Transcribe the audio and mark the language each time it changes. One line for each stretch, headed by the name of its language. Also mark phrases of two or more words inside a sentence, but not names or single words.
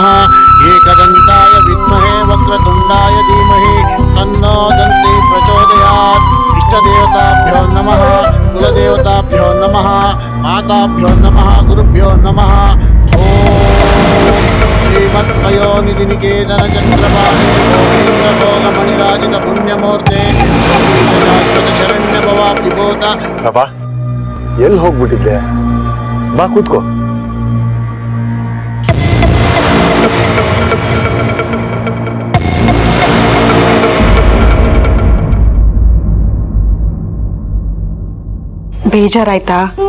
Sanskrit: ಏಕದಂತಾಯ ವಿದ್ಮಹೇ ವಕ್ರತುಂಡಾಯ ಧೀಮಹಿ ತನ್ನೋ ದಂತಿ ಪ್ರಚೋದಯಾತ್. ಇಷ್ಟದೇವತಾಭ್ಯೋ ನಮಃ, ಕುಲದೇವತಾಭ್ಯೋ ನಮಃ, ಮಾತಾಭ್ಯೋ ನಮಃ, ಗುರುಭ್ಯೋ ನಮಃ. ಓಂ ಶ್ರೀಮತ್ಪಯೋನಿಧಿ ನಿಕೇತನ ಚಕ್ರಪಾಣಿ ಭೋಗೇಂದ್ರ ಭೋಗ ಮಣಿರಾಜಿತ ಪುಣ್ಯಮೂರ್ತೆ ಯೋಗೀಶ ಶಾಶ್ವತ ಶರಣ್ಯ ಭವಾಬ್ಧಿಭೂತ.
Kannada: ಪ್ರಭಾ, ಎಲ್ಲಿ ಹೋಗ್ಬಿಟ್ಟಿದ್ದೆ? ಬಾ ಕೂತ್ಕೋ. ಬೇಜಾರಾಯ್ತಾ?